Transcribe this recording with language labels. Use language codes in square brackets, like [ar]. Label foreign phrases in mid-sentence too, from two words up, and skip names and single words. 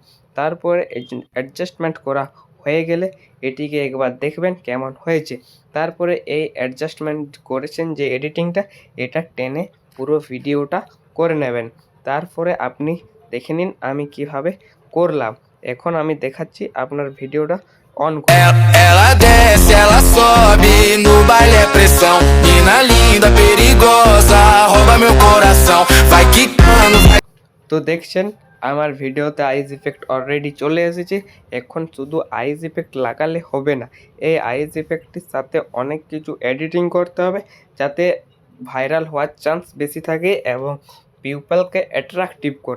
[bn] তারপরে অ্যাডজাস্টমেন্ট করা হয়ে গেলে এটিকে একবার দেখবেন কেমন হয়েছে। তারপরে এই অ্যাডজাস্টমেন্ট করেছেন যে এডিটিংটা, এটা টেনে পুরো ভিডিওটা করে নেবেন। তারপরে আপনি দেখে নিন আমি কিভাবে করলাম। এখন আমি দেখাচ্ছি, আপনার ভিডিওটা অন [pt] Ela desce, ela sobe, no baile é pressão. Mina linda, perigosa, rouba meu coração. Vai quicando, vai. [bn] তো দেখছেন আমার ভিডিওতে [en] ice effect [bn] অলরেডি চলে এসেছে। এখন শুধু [en] ice effect [bn] লাগালে হবে না, এই আইস ইফেক্টটির সাথে অনেক কিছু এডিটিং করতে হবে যাতে ভাইরাল হওয়ার চান্স বেশি থাকে এবং পিপলকে অ্যাট্রাকটিভ করে।